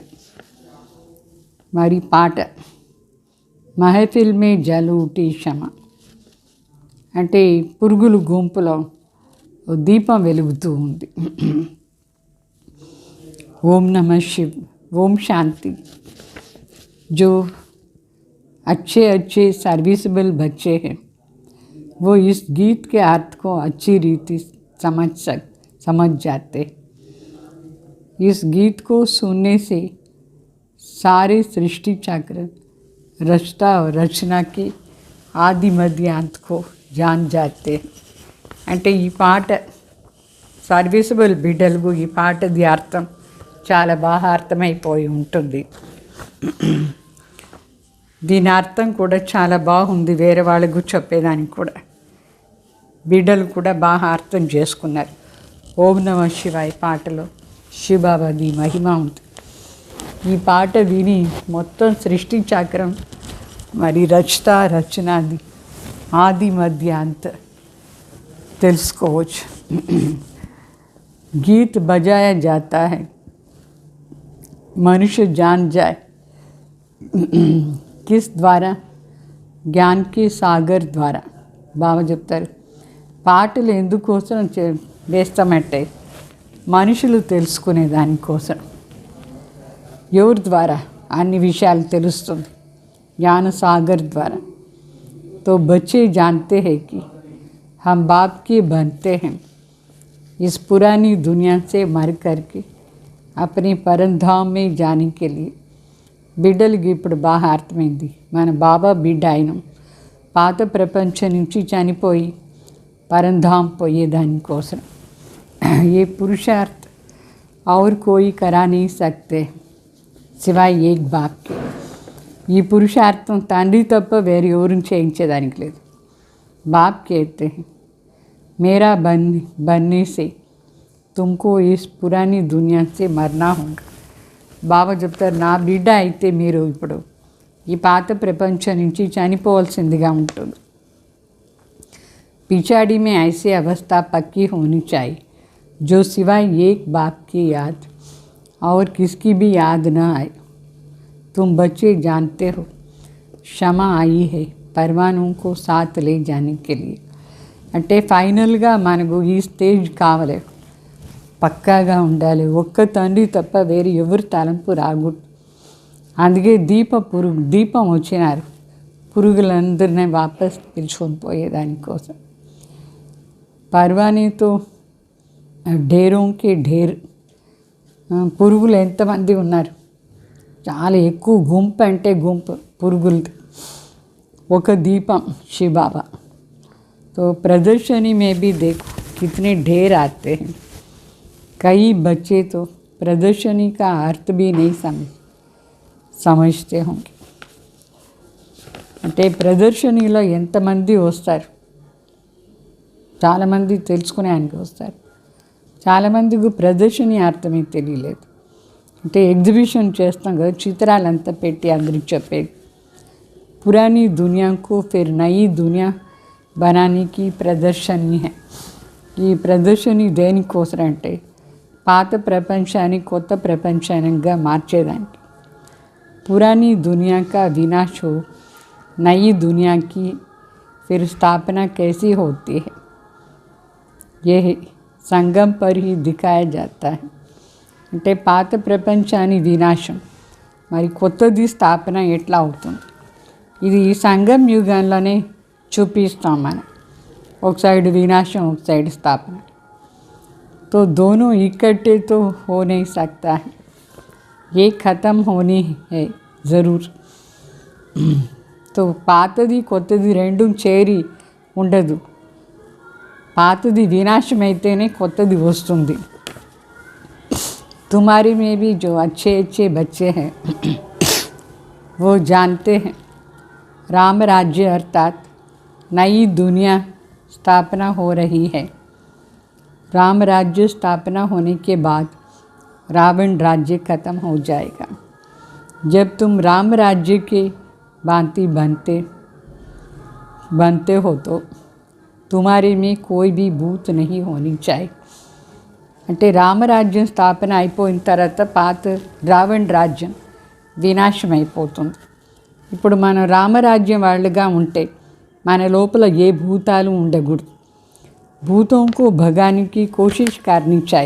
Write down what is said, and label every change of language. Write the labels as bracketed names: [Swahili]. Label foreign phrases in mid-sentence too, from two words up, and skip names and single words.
[Telugu] మరి పాట, [Hindi] महफ़िल में जलती शमा [Telugu] అంటే పురుగులు గుంపులో దీపం వెలుగుతూ ఉంది. [Hindi] ओम नमः शिव, ओम शांति. जो अच्छे अच्छे सर्विसेबल बच्चे हैं वो इस गीत के अर्थ को अच्छी रीति समझ जाते. इस गीत को सुनने से सारे सृष्टि चक्र, रचता और रचना के आदि मध्यांत को जान जाते. [Telugu] అంటే ఈ పాట సర్వీసబుల్ బిడ్డలకు ఈ పాటది అర్థం చాలా బాగా అర్థమైపోయి ఉంటుంది. దీని అర్థం కూడా చాలా బాగుంది. వేరే వాళ్ళకు చెప్పేదానికి కూడా బిడ్డలు కూడా బాగా అర్థం చేసుకున్నారు. ఓం నమ శివాయ పాటలో శివబాబాది మహిమ ఉంది. ఈ పాట విని మొత్తం సృష్టి చక్రం మరి రచనాది ఆది మధ్య అంత తెలుసుకోవచ్చు. [Hindi] गीत बजाया जाता है, मनुष्य जान जाए किस द्वारा? ज्ञान के सागर द्वारा. [Telugu] బాబా చెప్తారు, పాటలు ఎందుకోసం వేస్తామంటే మనుషులు తెలుసుకునే దానికోసం. ఎవరి ద్వారా అన్ని విషయాలు తెలుస్తుంది? [Hindi] ज्ञान सागर द्वारा. तो बच्चे जानते हैं कि हम बाप के बनते हैं इस पुरानी दुनिया से मर करके अपने परम धाम में जाने के लिए. [Telugu] బిడ్డలకి ఇప్పుడు బాగా అర్థమైంది, మన బాబా బిడ్డ అయినాం. పాత ప్రపంచం నుంచి చనిపోయి పరంధాం పోయేదానికోసం. [Hindi] ये पुरुषार्थ और कोई करा नहीं सकते सिवाय एक बाप के. [Telugu] ఈ పురుషార్థం తండ్రి తప్ప వేరే ఎవరిని చేయించేదానికి లేదు. [Hindi] బాప్ कहते हैं मेरा बनने से तुमको इस पुरानी दुनिया से मरना होगा. [Telugu] బాబా చెప్తారు, నా బిడ్డ అయితే మీరు ఇప్పుడు ఈ పాత ప్రపంచం నుంచి చనిపోవాల్సిందిగా ఉంటుంది. [Hindi] पिछाड़ी में ऐसी अवस्था पक्की होनी चाहिए जो सिवाय एक बाप की याद और किसकी भी याद न आए. तुम बच्चे जानते हो क्षमा आई है परवानों को साथ ले जाने के लिए. [Telugu] అంటే ఫైనల్గా మనకు ఈ స్టేజ్ కావాలి, పక్కాగా ఉండాలి. ఒక్క తండ్రి తప్ప వేరే ఎవరు తలంపు రాకూడదు. అందుకే దీపం వచ్చినారు పురుగులందరినీ వాపస్ పిలుచుకొని పోయేదానికోసం. పర్వానీతో [Hindi] ढेरों की ढेर [Telugu] పురుగులు ఎంతమంది ఉన్నారు? చాలా ఎక్కువ గుంపు, అంటే గుంపు పురుగులు. ఒక దీపం శివబాబా. [Hindi] तो प्रदर्शनी में भी देखो कितने ढेर आते हैं। कई बच्चे तो प्रदर्शनी का अर्थ भी नहीं समझते होंगे। [Telugu] అంటే ప్రదర్శనలో ఎంతమంది వస్తారు, చాలామంది తెలుసుకునేందుకు వస్తారు, చాలామందికి ప్రదర్శని అర్థమే తెలియలేదు. అంటే ఎగ్జిబిషన్ చేస్తాం కదా, చిత్రాలంతా పెట్టి అందరికి చెప్పేది. [Hindi] पुरानी दुनिया को फिर नई दुनिया बनाने की प्रदर्शनी है. [Telugu] ఈ ప్రదర్శని దేనికోసం అంటే పాత ప్రపంచాన్ని కొత్త ప్రపంచంగా మార్చేదానికి. [Hindi] पुरानी दुनिया का विनाश हो, नई दुनिया की फिर स्थापना कैसी होती है, यह संगम पर ही दिखाया जाता है. [Telugu] అంటే పాత ప్రపంచాన్ని వినాశం మరి కొత్తది స్థాపన ఎట్లా అవుతుంది, ఇది ఈ సంగం యుగంలోనే చూపిస్తాం మనం. ఒక సైడ్ వినాశం, ఒక సైడ్ స్థాపన. [Hindi] तो दोनों इकट्ठे तो हो नहीं सकता है, ये ख़त्म होनी है ज़रूर. [Telugu] तो పాతది కొత్తది రెండు చేరి ఉండదు. పాతది వినాశం అయితేనే కొత్తది వస్తుంది. [Hindi] तुम्हारे में भी जो अच्छे अच्छे बच्चे हैं वो जानते हैं राम राज्य अर्थात नई दुनिया स्थापना हो रही है. राम राज्य स्थापना होने के बाद रावण राज्य खत्म हो जाएगा. जब तुम राम राज्य के भांति बनते हो तो तुम्हारे में कोई भी भूत नहीं होनी चाहिए. [Telugu] అంటే రామరాజ్యం స్థాపన అయిపోయిన తర్వాత పాత రావణ రాజ్యం వినాశం అయిపోతుంది. ఇప్పుడు మనం రామరాజ్యం వాళ్ళుగా ఉంటే మన లోపల ఏ భూతాలు ఉండకూడదు. [Hindi] भूतों को भगाने की कोशिश करनी चाहिए.